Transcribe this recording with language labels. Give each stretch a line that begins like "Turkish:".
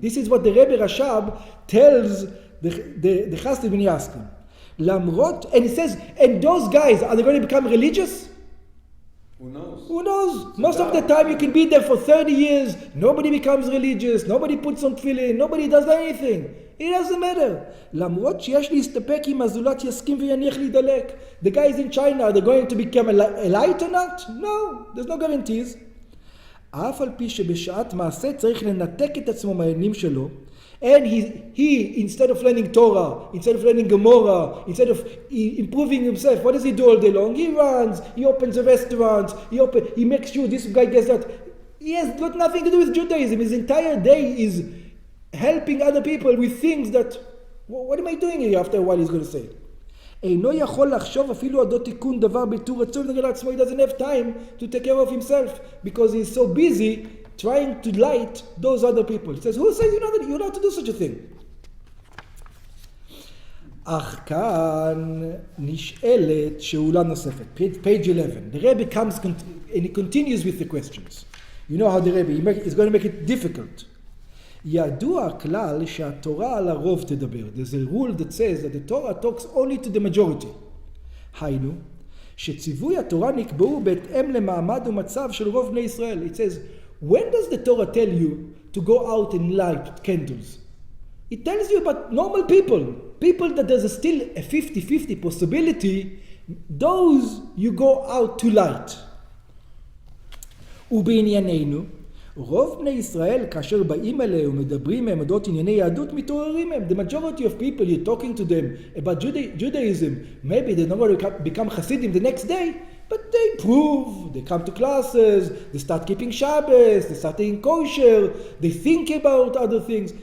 English: This is what the Rebbe Rashab tells the Chassid when he asks him. Lamrot, and he says, and those guys, are they going to become religious? Who knows? Who knows? Most of the time you can be there for 30 years, nobody becomes religious, nobody puts on tefillin, nobody does anything. It doesn't matter.
Hebrew: למרות שיש להסתפק אם הזולת יסכים ויניח להידלק.
English: The guys in China, are they going to become a light or not? No, there's no guarantees. אף על פי שבשעת מעשה צריך לנתק את עצמו מהעניינים שלו, and he instead of learning Torah, instead of learning Gemara, instead of improving himself, what does he do all day long? He runs, he opens a restaurant, he makes sure this guy gets that. He has got nothing to do with Judaism. His entire day is helping other people with things that, what am I doing here? After a while he's going to say. אינו יכול לחשוב אפילו עדות תיקון דבר בתור רצון נגד עצמו. He doesn't have time to take care of himself because he's so busy trying to light those other people. He says, who says you're not to do such a thing?
Hebrew: אך כאן נשאלת שאלה נוספת. Page 11.
English: The Rebbe comes and he continues with the questions. You know how the Rebbe is going to make it difficult.
Hebrew: ידוע הכלל שהתורה על הרוב תדבר.
English: There's a rule that says that the Torah talks only to the majority.
Hebrew: היינו, שציווי התורה נקבעו בהתאם למעמד ומצב של רוב בני ישראל.
English: It says, when does the Torah tell you to go out and light candles? It tells you about normal people that there's still a 50-50 possibility, those you go out to light. ובענייננו, רוב בני ישראל, כאשר באים אליהם ומדברים מהם עדות ענייני יהדות, מתעוררים מהם. The majority of people, you're talking to them about Judaism, maybe they're not going to become Chassidim the next day, but they improve, they come to classes, they start keeping Shabbos, they start eating kosher, they think about other things.